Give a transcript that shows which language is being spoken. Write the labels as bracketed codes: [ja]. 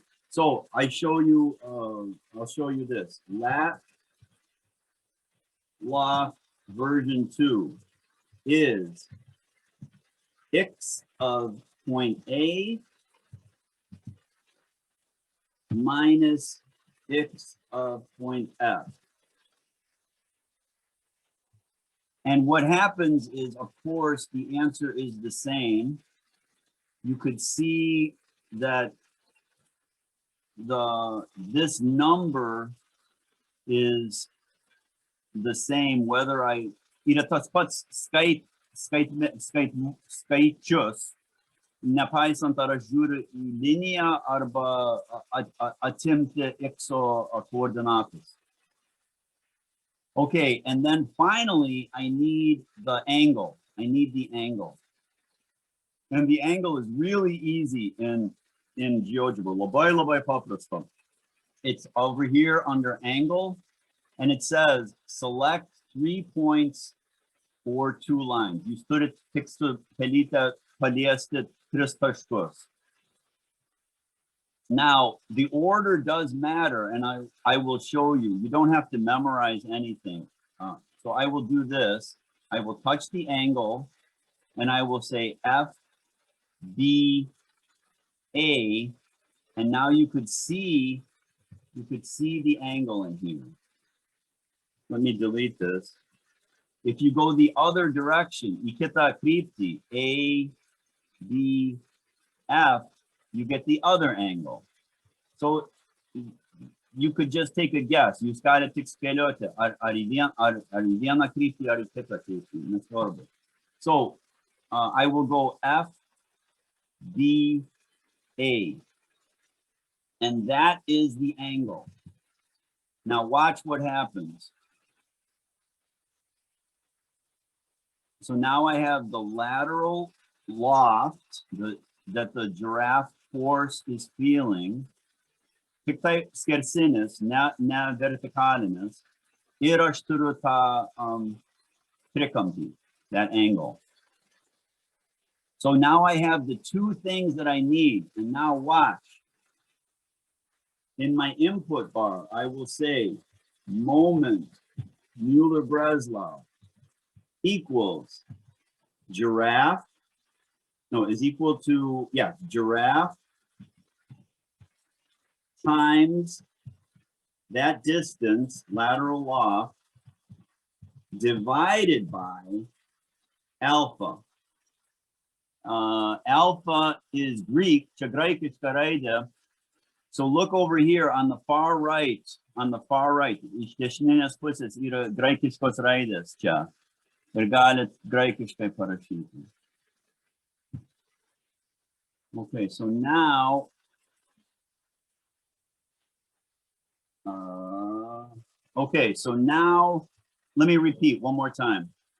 [en] So I show you, I'll show you this. Lat loft version 2 is x of point A minus x of point F. And what happens is, of course, the answer is the same. You could see that this number is the same whether I [lt] yra tas pats skaičius, nepaisant ar aš žiūriu į liniją arba atimti [en] x coordinates. Okay, and then finally I need the angle. I need the angle. And the angle is really easy in GeoGebra. [lt] Labai labai paprasta. [en] It's over here under angle, and it says select 3 points or 2 lines. [lt] Jūs turit tik su pelyte paliesti tris taškus. [en] Now, the order does matter, and I will show you. You don't have to memorize anything. So I will do this. I will touch the angle, and I will say F, B, A, and now you could see the angle in here. Let me delete this. If you go the other direction, [lt] į kitą kryptį, [en] A, B, F, you get the other angle. So you could just take a guess. [lt] Jūs galite tik spėlioti, ar į vieną kryptį, ar į kitą kryptį, nesvarbu. [en] So I will go F, B, A. And that is the angle. Now watch what happens. So now I have the lateral loft that the giraffe force is feeling. [lt] Tiktai skersinis, ne vertikalinis. Ir aš turiu tą trikampį, [en] that angle. So now I have the two things that I need. And now watch. In my input bar, I will say moment Mueller-Breslau equals giraffe, no, is equal to, yeah, giraffe times that distance, lateral loft, divided by alpha. Alpha is Greek, [lt] čia graikiška raidė. [en] So look over here on the far right, [lt] iš dešininės pusės yra graikiškos raidės čia. Ir galit graikiškai parašyti. [en] Okay, so now, let me repeat one more time.